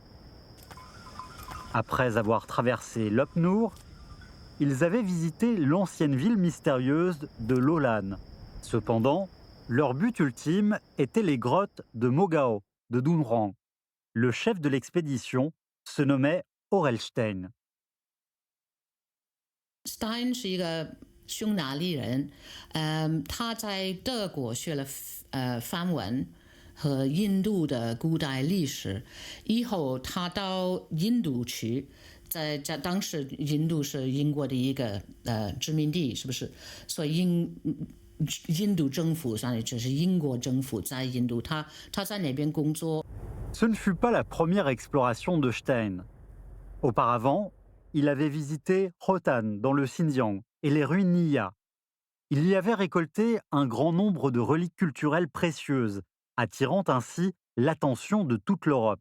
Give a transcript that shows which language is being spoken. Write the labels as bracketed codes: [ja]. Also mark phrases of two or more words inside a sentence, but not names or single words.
[fr] Après avoir traversé l'Op Noor, ils avaient visité l'ancienne ville mystérieuse de Lolan. Cependant, leur but ultime était les grottes de Mogao de Dunhuang. Le chef de l'expédition se nommait Orelstein. [zh] Stein 是一个匈牙利人，他在德国学了梵文和印度的古代历史，以后他到印度去，在当时印度是英国的一个殖民地，是不是？所以印度政府，就是英国政府在印度，他在那边工作。 [fr] Ce ne fut pas la première exploration de Stein. Auparavant, il avait visité Khotan dans le Xinjiang et les ruines Nia. Il y avait récolté un grand nombre de reliques culturelles précieuses, attirant ainsi l'attention de toute l'Europe.